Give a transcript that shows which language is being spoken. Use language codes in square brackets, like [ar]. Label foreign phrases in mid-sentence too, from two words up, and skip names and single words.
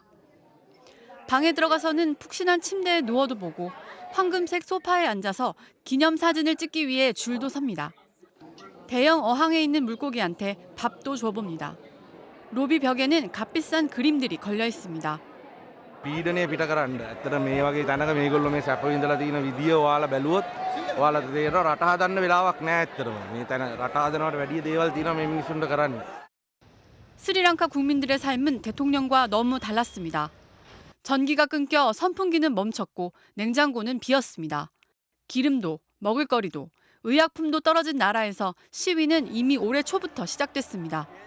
[ko] 방에 들어가서는 푹신한 침대에 누워도 보고 황금색 소파에 앉아서 기념사진을 찍기 위해 줄도 섭니다. 대형 어항에 있는 물고기한테 밥도 줘봅니다. 로비 벽에는 값비싼 그림들이 걸려 있습니다. [si] පීඩනය පිට කරන්න. ඇත්තට මේ වගේ තැනක මේගොල්ලෝ මේ සැප විඳලා තියෙන විදිය ඔයාලා බැලුවොත් ඔයාලට තේරෙනවා රට හදන්න වෙලාවක් නැහැ ඇත්තටම. මේ තැන රට හදනවට වැඩිය දේවල් තියෙනවා මේ මිනිස්සුන්ට කරන්න. [ko] 스리랑카 국민들의 삶은 대통령과 너무 달랐습니다. 전기가 끊겨 선풍기는 멈췄고 냉장고는 비었습니다. 기름도 먹을거리도 의약품도 떨어진 나라에서 시위는 이미 올해 초부터 시작됐습니다.